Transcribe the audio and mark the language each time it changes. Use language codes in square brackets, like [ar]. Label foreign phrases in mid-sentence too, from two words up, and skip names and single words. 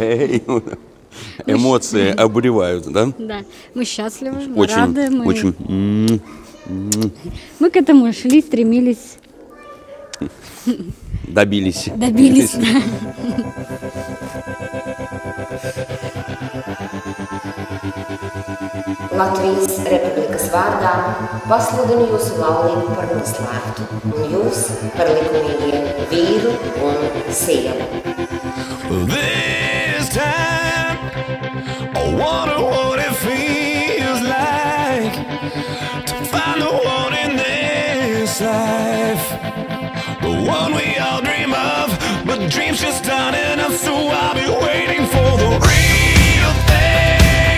[ru] Эмоции обуревают, да? Да, мы счастливы, мы Очень, рады. очень. Мы к этому шли, стремились. Добились. Добились, да. [lv] Latvijas Republikas vārdā pasludinu jūsu laulību par noslēgtu un jūs par likumīgiem vīru un sievu. [en] This time, I wonder what it feels like to find the one in this life, the one we all dream of, but dreams just aren't enough, so I'll be waiting for the real thing.